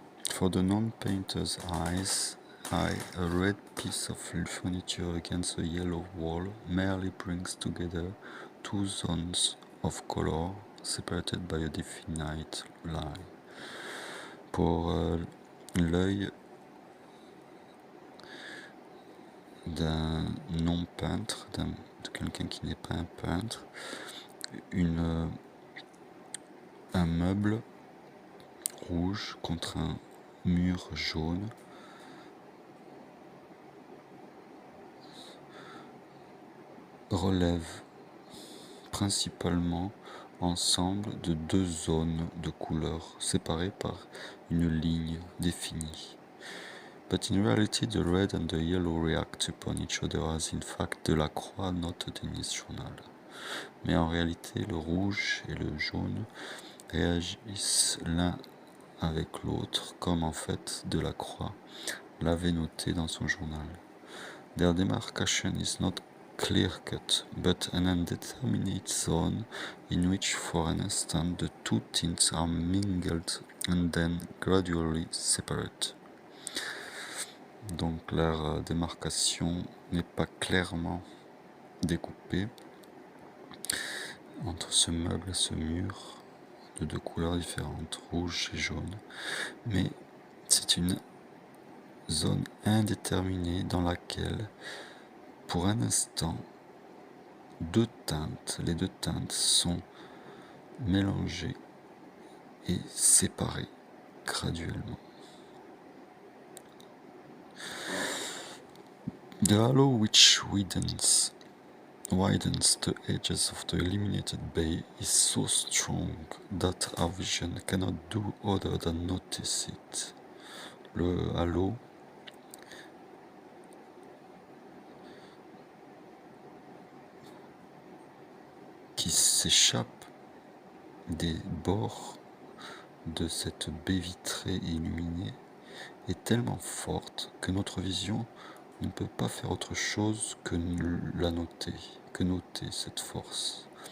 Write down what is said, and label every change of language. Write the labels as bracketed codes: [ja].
[en] For the non-painter's eyes, a red piece of furniture against a yellow wall merely brings together two zones of color separated by a definite line. [fr] Pour l'œil d'un non-peintre, de quelqu'un qui n'est pas un peintre, un meuble rouge contre un mur jaune relève principalement ensemble de deux zones de couleurs séparées par une ligne définie. [en] But in reality, the red and the yellow react upon each other as in fact Delacroix noted in his journal. [fr] Mais en réalité, le rouge et le jaune réagissent l'un avec l'autre, comme en fait Delacroix l'avait noté dans son journal. [en] Their demarcation is not clear-cut, but an indeterminate zone in which for an instant the two tints are mingled and then gradually separate. [fr] Donc leur démarcation n'est pas clairement découpée entre ce meuble et ce mur de deux couleurs différentes, rouge et jaune, mais c'est une zone indéterminée dans laquelle, pour un instant, les deux teintes sont mélangées et séparées graduellement. [en] The halo which widens the edges of the illuminated bay is so strong that our vision cannot do other than notice it. [fr] Le halo qui s'échappe des bords de cette baie vitrée et illuminée est tellement forte que notre vision ne peut pas faire autre chose que noter cette force.